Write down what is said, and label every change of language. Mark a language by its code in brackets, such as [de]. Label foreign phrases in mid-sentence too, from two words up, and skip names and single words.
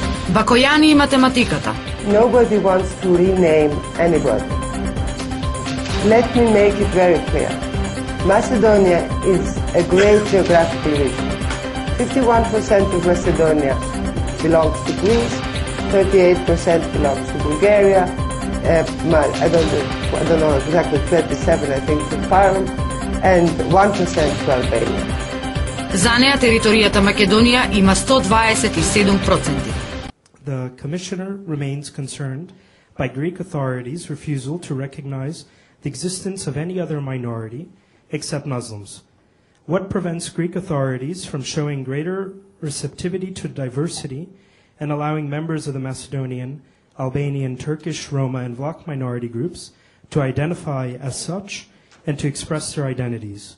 [mk] Бакојани и математиката. [en] Nobody wants to rename anybody. Let me make it very clear. Macedonia is a great geographical region. 51% of Macedonia belongs to Greece, 38% belongs to Bulgaria, I don't know exactly, 27 I think to Fyrom, and 1% to Albania. [mk] За неа територијата Македонија има 127%. [en] The Commissioner remains concerned by Greek authorities' refusal to recognize the existence of any other minority except Muslims. What prevents Greek authorities from showing greater receptivity to diversity and allowing members of the Macedonian, Albanian, Turkish, Roma, and Vlach minority groups to identify as such and to express their identities?